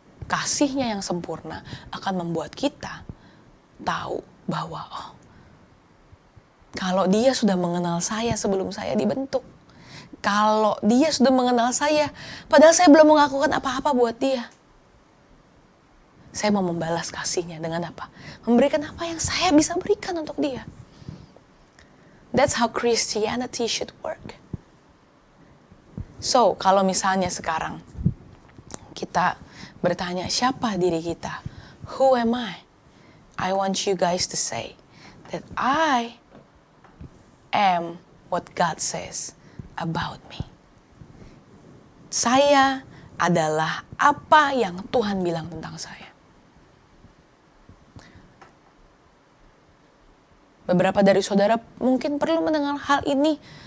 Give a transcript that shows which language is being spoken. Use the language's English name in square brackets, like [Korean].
[Indonesian] Kasihnya yang sempurna akan membuat kita tahu bahwa kalau dia sudah mengenal saya sebelum saya dibentuk. Kalau dia sudah mengenal saya, padahal saya belum melakukan apa-apa buat dia. Saya mau membalas kasihnya dengan apa? Memberikan apa yang saya bisa berikan untuk dia. [English] That's how Christianity should work. [Indonesian] So, kalau misalnya sekarang kita bertanya, siapa diri kita? [English] Who am I? I want you guys to say that I am what God says about me. [Indonesian] Saya adalah apa yang Tuhan bilang tentang saya. Beberapa dari saudara mungkin perlu mendengar hal ini.